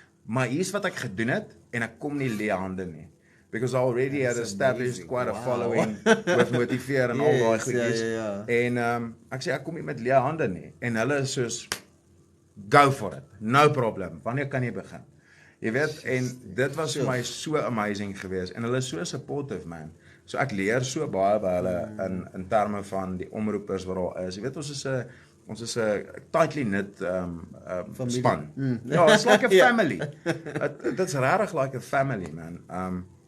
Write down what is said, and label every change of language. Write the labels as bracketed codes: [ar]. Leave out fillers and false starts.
[af] Maar hier's wat ek gedoen het en ek kom nie leë hande nie. [en] Because I already had established quite a following with motiveer [af] en al daai goedjies. En ek sê ek kom nie met leë hande nie. En hulle is soos [en] go for it. No problem. [af] Wanneer kan jy begin? Jy weet, en dit was vir my so amazing geweest en hulle is so supportive man. So ek leer so baie by hulle in terme van die omroepers wat daar is. Jy weet ons is 'n tightly knit span. [en] Ja, it's like a family. That's [af] regtig [en] like a family man.